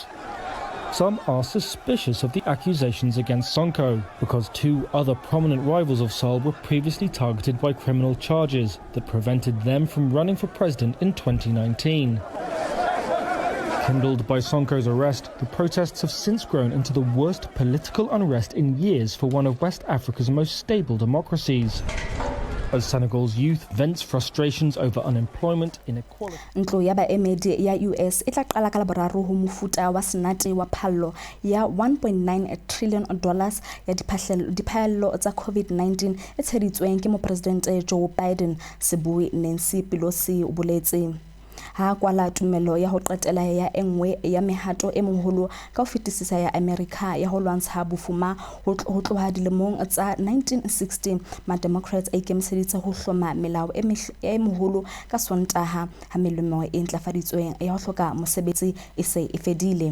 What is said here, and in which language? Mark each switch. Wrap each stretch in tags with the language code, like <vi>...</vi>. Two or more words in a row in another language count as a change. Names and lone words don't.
<en>Some are suspicious of the accusations against Sonko, because 2 other prominent rivals of Sall were previously targeted by criminal charges that prevented them from running for president in 2019. Kindled by Sonko's arrest, the protests have since grown into the worst political unrest in years for one of West Africa's most stable democracies. As Senegal's youth vents frustrations over unemployment, inequality.</en> <st>Ntlo ya baemedi ya US e tla qala ka laboraro ho mofuta wa senate wa phallo ya $1.9 trillion ya diphaello tsa COVID-19 e tsheditsweng ke mopresidente Joe Biden, sebui Nancy Pelosi o boletse. Ha kwala tumelo ya ho qetela ya engwe ya mehato e moholo ka ho fetisisa ya America ya ho lwantsha bofuma ho tloha dilemong tsa 1960, ma-Democrats a ikemiseditse ho hloma melao e moholo ka Sontaha ha melemo e ntlafaditsweng ya ho hloka mosebetsi e se e fedile.</st>